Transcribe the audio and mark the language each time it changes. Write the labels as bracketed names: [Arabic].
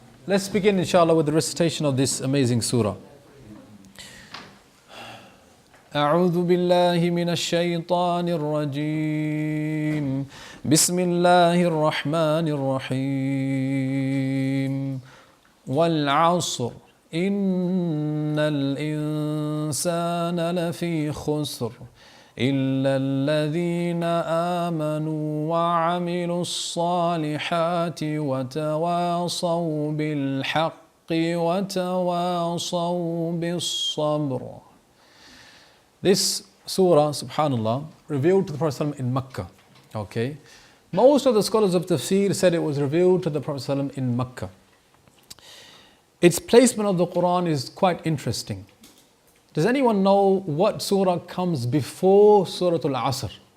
[English] Let's begin inshallah with the recitation of this amazing surah. [Arabic] أعوذ بالله من الشيطان الرجيم بسم الله الرحمن الرحيم والعصر إن الإنسان لفي خسر إلا الذين آمنوا وعملوا الصالحات وتواصوا بالحق وتواصوا بالصبر. [English] This surah, subhanallah, revealed to the Prophet ﷺ in Mecca. Okay, most of the scholars of tafsir said it was revealed to the Prophet ﷺ in Mecca. Its placement of the Quran is quite interesting. Does anyone know what surah comes before Surah Al-Asr?